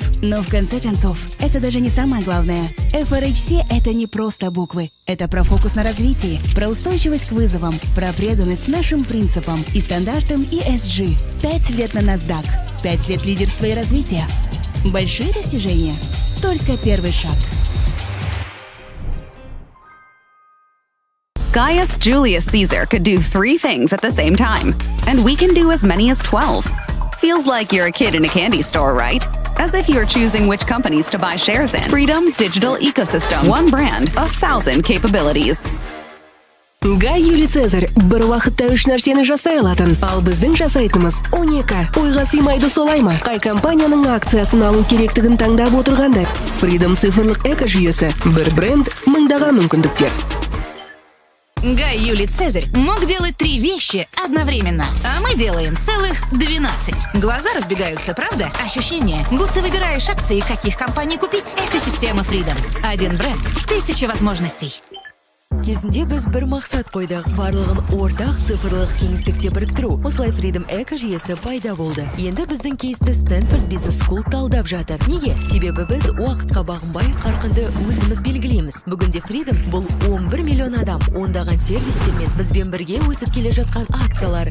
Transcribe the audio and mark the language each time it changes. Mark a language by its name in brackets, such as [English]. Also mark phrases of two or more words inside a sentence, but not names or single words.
[Russian] Но в конце концов, это даже не самое главное. FRHC – это не просто буквы. Это про фокус на развитии, про устойчивость к вызовам, про преданность нашим принципам и стандартам ESG. 5 лет на NASDAQ, 5 лет лидерства и развития. Большие достижения. Только первый шаг. [English] Gaius Julius Caesar could do 3 things at the same time, and we can do as many as 12. Feels like you're a kid in a candy store, right? As if you're choosing which companies to buy shares in. Freedom Digital Ecosystem. One brand, 1,000 capabilities. [Kazakh] Гай Юлий Цезарь бір уақытта 3 нәрсені жасай алатын. Ал біздің жасайтынымыз 12. Ойға сыймайды солай ма? Қай компанияның акциясын алу керектігін таңдап отырғандар. Freedom цифрлық экожүйесі. Бір бренд, мыңдаған мүмкіндіктер. [Russian] Гай Юлий Цезарь мог делать 3 вещи одновременно, а мы делаем целых 12. Глаза разбегаются, правда? Ощущение, будто выбираешь акции, каких компаний купить. Экосистема Freedom. Один бренд, 1000 возможностей. [Kazakh] Кезінде біз бір мақсат қойдық, барлығын ортақ цифрлық кеңістікте біріктіру. Осылай Freedom эко-жүйесі пайда болды. Енді біздің кейсті Stanford Business School талдап жатыр. Неге? Себебі біз уақытқа бағынбай, қарқынды өзіміз белгілейміз. Бүгінде Freedom бұл 11 миллион адам, ондаған сервистермен бізбен бірге өсіп келе жатқан акциялар.